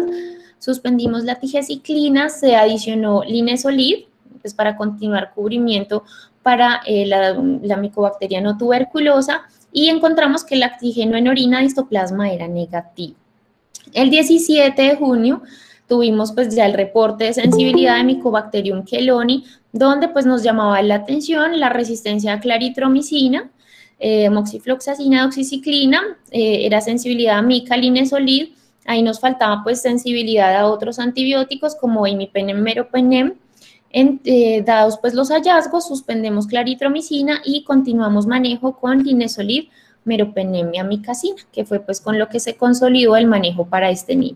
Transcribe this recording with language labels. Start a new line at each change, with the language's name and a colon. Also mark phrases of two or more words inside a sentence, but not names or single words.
Spanish: Suspendimos la tigecyclina, se adicionó linezolid, pues para continuar cubrimiento para la micobacteria no tuberculosa, y encontramos que el antígeno en orina de histoplasma era negativo. El 17 de junio tuvimos pues ya el reporte de sensibilidad de Mycobacterium chelonis, donde pues nos llamaba la atención la resistencia a claritromicina, moxifloxacina, doxiciclina, era sensibilidad a mica, linezolid. Ahí nos faltaba pues sensibilidad a otros antibióticos como imipenem, meropenem. Dados pues los hallazgos, suspendemos claritromicina y continuamos manejo con linezolid, meropenem y amicacina, que fue pues con lo que se consolidó el manejo para este niño.